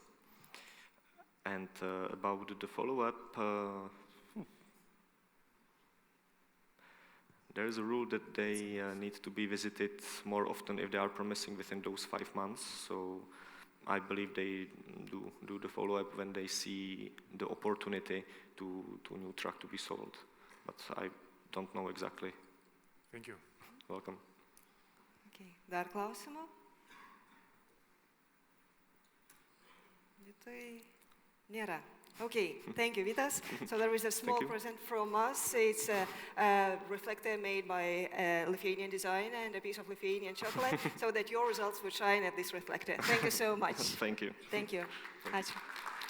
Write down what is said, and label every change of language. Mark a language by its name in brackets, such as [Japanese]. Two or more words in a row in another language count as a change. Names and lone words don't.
[English] And about the follow-up, there is a rule that they need to be visited more often if they are promising within those 5 months. So I believe they do the follow-up when they see the opportunity to new truck to be sold. But I don't know exactly. Thank you. Welcome. [Lithuanian] Okay. Dar klausimų? Vytui nėra. [English] Okay, thank you, Vitas. So there is a small present from us. It's a reflector made by Lithuanian design and a piece of Lithuanian chocolate, so that your results would shine at this reflector. Thank you so much. Thank you. Thank you. [Lithuanian] Ačiū.